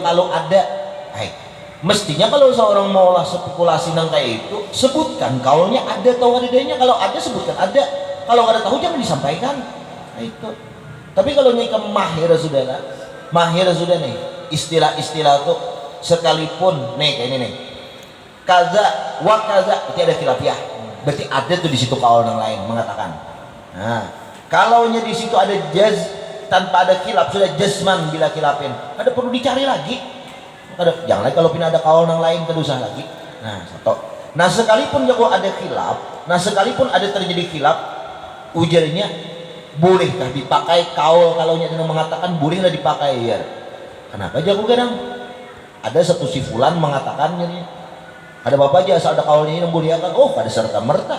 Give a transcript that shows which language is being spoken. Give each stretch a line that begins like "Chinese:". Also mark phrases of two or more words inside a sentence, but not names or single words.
Banjar: Kalau ada, mestinya kalau seorang maulah spekulasi nang kayak itu, sebutkan kawalnya ada atau adanya. Kalau ada sebutkan ada, kalau ada tahu jangan disampaikan. Nah, itu. Tapi kalau nyai mahir sudah nih istilah-istilah tuh sekalipun nih kayak ini nih
Arabic: كذا وكذا,
Banjar: berarti ada khilafiah, berarti ada tuh di situ kawal yang lain mengatakan. Nah kalau di situ ada jaz tanpa ada khilaf, sudah
Arabic: جزما بلا خلاف,
Banjar: ada perlu dicari lagi. Jangan lagi kalau pina ada kawal yang lain kedusah lagi. Nah satu, nah sekalipun jago ada khilaf, nah sekalipun ada terjadi khilaf, ujarnya bolehkah dipakai kawal, kalau nya mengatakan bolehlah dipakai ya. Kenapa jago kadang ada satu si fulan mengatakan jadi ada bapak aja asal ada kawalnya ini membolehkan, oh ada serta merta.